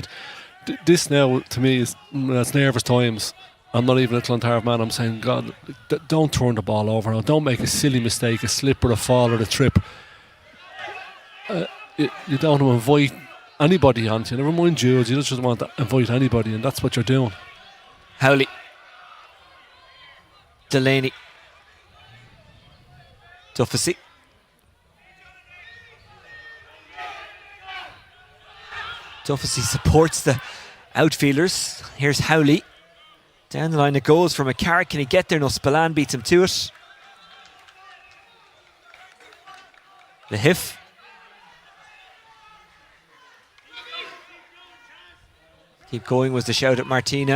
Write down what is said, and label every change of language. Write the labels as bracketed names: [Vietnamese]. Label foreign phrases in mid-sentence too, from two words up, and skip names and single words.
[English] This now, to me, it's nervous times. I'm not even a Clontarf man. I'm saying, God, don't turn the ball over now. Don't make a silly mistake, a slip or a fall or a trip. You don't want to invite anybody onto you. Never mind Judes. You just want to invite anybody, and that's what you're doing. Howley. Delaney. Duffy. Duffy supports the outfielders. Here's Howley. Down the line it goes from McCarrick. Can he get there? No, Spillane beats him to it. Lehif. Keep going was the shout at Martina.